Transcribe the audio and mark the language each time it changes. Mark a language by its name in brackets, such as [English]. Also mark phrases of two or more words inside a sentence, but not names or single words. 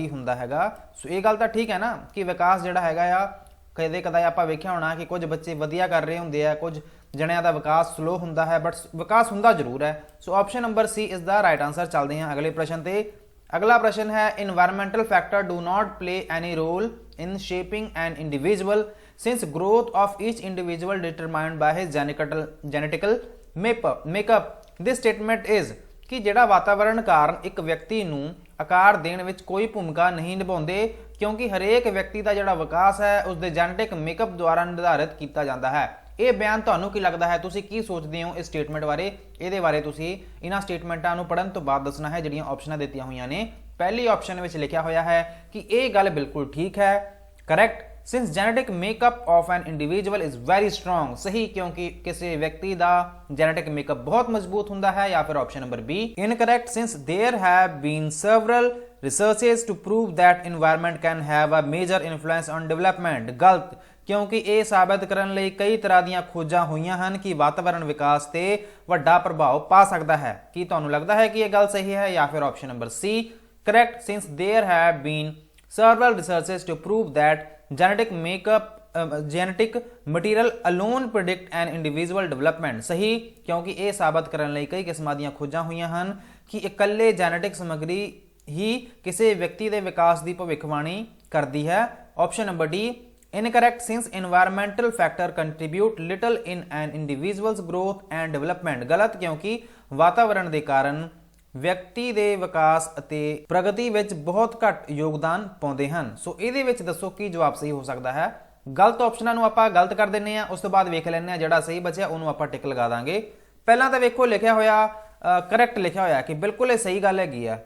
[Punjabi] ਸੋ ਇਹ ਗੱਲ ਤਾਂ ਠੀਕ ਹੈ ਨਾ ਕਿ ਵਿਕਾਸ ਜਿਹੜਾ ਹੈਗਾ ਆ ਕਦੇ ਕਦਾਈ ਆਪਾਂ ਵੇਖਿਆ ਹੋਣਾ ਕਿ ਕੁਝ ਬੱਚੇ ਵਧੀਆ ਕਰ ਰਹੇ ਹੁੰਦੇ ਆ, ਕੁਝ ਜਣਿਆਂ ਦਾ ਵਿਕਾਸ ਸਲੋ ਹੁੰਦਾ ਹੈ, ਬਟ ਵਿਕਾਸ ਹੁੰਦਾ ਜ਼ਰੂਰ ਹੈ। [English] so option number C is the right answer. [Punjabi] ਚੱਲਦੇ ਹਾਂ ਅਗਲੇ ਪ੍ਰਸ਼ਨ ਤੇ। ਅਗਲਾ ਪ੍ਰਸ਼ਨ ਹੈ [English] environmental factor do not play any role in shaping an individual since growth of each individual determined by his genetical makeup this statement is [Punjabi] ਕਿ ਜਿਹੜਾ ਵਾਤਾਵਰਣ ਕਾਰਨ ਇੱਕ ਵਿਅਕਤੀ ਨੂੰ ਆਕਾਰ ਦੇਣ ਵਿੱਚ ਕੋਈ ਭੂਮਿਕਾ ਨਹੀਂ ਨਿਭਾਉਂਦੇ ਕਿਉਂਕਿ ਹਰੇਕ ਵਿਅਕਤੀ ਦਾ ਜਿਹੜਾ ਵਿਕਾਸ ਹੈ ਉਸਦੇ ਜੈਨੇਟਿਕ ਮੇਕਅਪ ਦੁਆਰਾ ਨਿਰਧਾਰਿਤ ਕੀਤਾ ਜਾਂਦਾ ਹੈ। ਇਹ ਬਿਆਨ ਤੁਹਾਨੂੰ ਕੀ ਲੱਗਦਾ ਹੈ, ਤੁਸੀਂ ਕੀ ਸੋਚਦੇ ਹੋ ਇਸ ਸਟੇਟਮੈਂਟ ਬਾਰੇ? ਇਹਦੇ ਬਾਰੇ ਤੁਸੀਂ ਇਹਨਾਂ ਸਟੇਟਮੈਂਟਾਂ ਨੂੰ ਪੜ੍ਹਨ ਤੋਂ ਬਾਅਦ ਦੱਸਣਾ ਹੈ ਜਿਹੜੀਆਂ ਆਪਸ਼ਨਾਂ ਦਿੱਤੀਆਂ ਹੋਈਆਂ ਨੇ। ਪਹਿਲੀ ਆਪਸ਼ਨ ਵਿੱਚ ਲਿਖਿਆ ਹੋਇਆ ਹੈ ਕਿ ਇਹ ਗੱਲ ਬਿਲਕੁਲ ਠੀਕ ਹੈ, [English] correct, since genetic makeup of an individual is very strong, [Hindi] सही क्योंकि किसी व्यक्ति का [English] genetic makeup [Hindi] बहुत मजबूत होता है। या फिर ऑप्शन नंबर बी [English] incorrect, since there have been several researches to prove that environment can have a major influence on development, [Hindi] गलत, क्योंकि [Punjabi] ਇਹ ਸਾਬਤ ਕਰਨ ਲਈ ਕਈ ਤਰ੍ਹਾਂ ਦੀਆਂ ਖੋਜਾਂ ਹੋਈਆਂ ਹਨ ਕਿ ਵਾਤਾਵਰਣ ਵਿਕਾਸ ਤੇ ਵੱਡਾ ਪ੍ਰਭਾਵ ਪਾ ਸਕਦਾ ਹੈ। ਕੀ ਤੁਹਾਨੂੰ ਲੱਗਦਾ ਹੈ ਕਿ ਇਹ ਗੱਲ ਸਹੀ ਹੈ? ਜਾਂ ਫਿਰ ਆਪਸ਼ਨ ਨੰਬਰ ਸੀ [English] correct, since there have been several researches to prove that genetic material alone predict an individual development, [Punjabi] ਸਹੀ, ਕਿਉਂਕਿ ਇਹ ਸਾਬਤ ਕਰਨ ਲਈ ਕਈ ਕਿਸਮਾਂ ਦੀਆਂ ਖੋਜਾਂ ਹੋਈਆਂ ਹਨ ਕਿ ਇਕੱਲੇ ਜੈਨੇਟਿਕ ਸਮੱਗਰੀ ਹੀ ਕਿਸੇ ਵਿਅਕਤੀ ਦੇ ਵਿਕਾਸ ਦੀ ਭਵਿੱਖਬਾਣੀ ਕਰਦੀ ਹੈ। [English] option number D incorrect, since environmental factor contribute little in an individual's growth and development, [Punjabi] ਗਲਤ, ਕਿਉਂਕਿ ਵਾਤਾਵਰਣ ਦੇ ਕਾਰਨ ਵਿਅਕਤੀ ਦੇ ਵਿਕਾਸ ਅਤੇ ਪ੍ਰਗਤੀ ਵਿੱਚ ਬਹੁਤ ਘੱਟ ਯੋਗਦਾਨ ਪਾਉਂਦੇ ਹਨ। ਸੋ ਇਹਦੇ ਵਿੱਚ ਦੱਸੋ ਕੀ ਜਵਾਬ ਸਹੀ ਹੋ ਸਕਦਾ ਹੈ? ਗਲਤ ਆਪਸ਼ਨਾਂ ਨੂੰ ਆਪਾਂ ਗਲਤ ਕਰ ਦਿੰਨੇ ਆ, ਉਸ ਤੋਂ ਬਾਅਦ ਵੇਖ ਲੈਂਦੇ ਆ ਜਿਹੜਾ ਸਹੀ ਬਚਿਆ ਉਹਨੂੰ ਆਪਾਂ ਟਿਕ ਲਗਾ ਦਾਂਗੇ। ਪਹਿਲਾਂ ਤਾਂ ਵੇਖੋ ਲਿਖਿਆ ਹੋਇਆ ਕਰੈਕਟ ਲਿਖਿਆ ਹੋਇਆ ਕਿ ਬਿਲਕੁਲ ਇਹ ਸਹੀ ਗੱਲ ਹੈਗੀ ਆ।